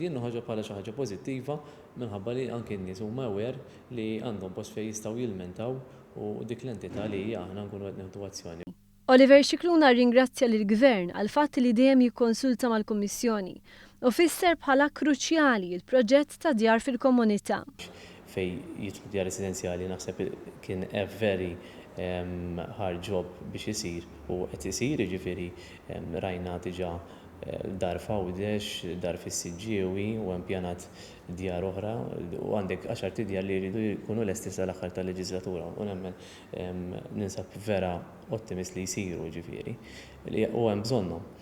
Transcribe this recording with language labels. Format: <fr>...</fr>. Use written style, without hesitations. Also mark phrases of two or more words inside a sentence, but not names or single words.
<mt>Jien ħaġa bħala xi ħaġa pożittiva minħabba li anke n-nies huma aware li għandhom post fejn jistgħu jilmentaw u dik l-entità li aħna nkunu qed nieħdu azzjoni. Oliver Scicluna ringrazzja lill-Gvern għal fatt li dejjem jikkonsulta mal-Kummissjoni u fisser bħala kruċjali l-proġett ta' djar fil-komunità. Fejn jitlu djar residenzjali naħseb kien</mt> <en>a very hard job</en> <mt>biex isir u qed isir jiġifieri rajna diġà dar f'Għawdex, dar fis-Siġġiewi u hemm pjanat djar oħra u għandek 10 djar li jridu jkunu lesti sal-aħħar tal-leġislatura u nemmen ninsab vera ottimist li jsiru jiġifieri u hemm bżonnhom.</mt>